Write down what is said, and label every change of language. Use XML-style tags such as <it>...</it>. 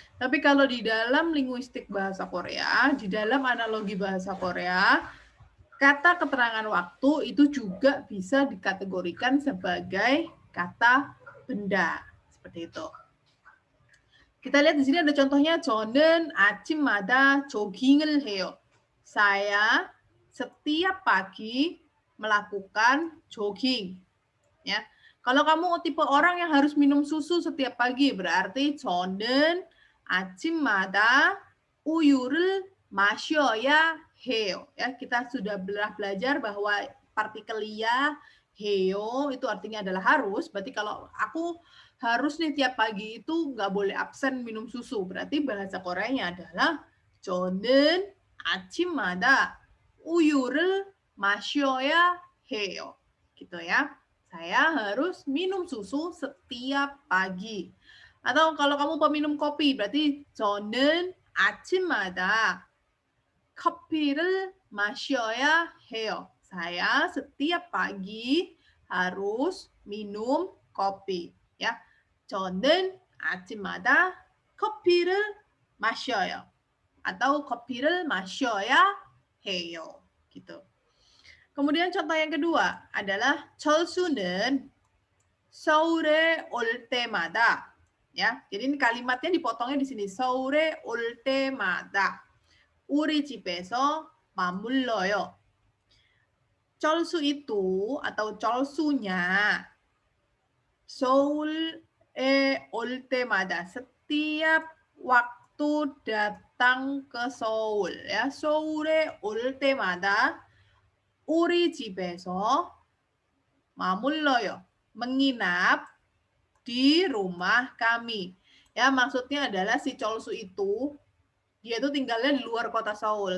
<id>Tapi kalau di dalam linguistik bahasa Korea, di dalam analogi bahasa Korea, kata keterangan waktu itu juga bisa dikategorikan sebagai kata benda. Seperti itu. Kita lihat di sini ada contohnya.</id> <ko>저는 아침마다 조깅을 해요.</ko> <id>Saya setiap pagi melakukan jogging. Ya. Kalau kamu tipe orang yang harus minum susu setiap pagi, berarti</id> <ko>저는 아침마다 우유를 마셔야 해요.</ko> <id>Ya, kita sudah belajar bahwa partikel ya, 해요 itu artinya adalah harus. Berarti kalau aku harus nih tiap pagi itu nggak boleh absen minum susu. Berarti bahasa Koreanya adalah</id> <ko>저는 아침마다 우유를 마셔야 해요.</ko> <id>Gitu ya. Saya harus minum susu setiap pagi. Atau kalau kamu peminum kopi, berarti</id> <ko>저는 아침마다 커피를 마셔야 해요.</ko> <id>Saya setiap pagi harus minum kopi.</id> <ko>Ya, 저는 아침마다 커피를 마셔요. Atau 커피를 마셔야 해요.</ko> <id>Gitu. Kemudian contoh yang kedua adalah</id> <ko>철수는 서울에 올 때마다.</ko> <id>Ya, jadi ini kalimatnya dipotongnya di sini.</id> <ko>서울에 올 때마다 우리 집에서 머물러요.</ko> <id>철수 itu atau 철수nya</id> <ko>서울에 올 때마다</ko> <id>setiap waktu datang ke Seoul ya.</id> <ko>서울에 올 때마다 우리 집에서 머물러요.</ko> <id>Menginap di rumah kami. Ya, maksudnya adalah si Cholsu itu dia tuh tinggalnya di luar kota Seoul.</id>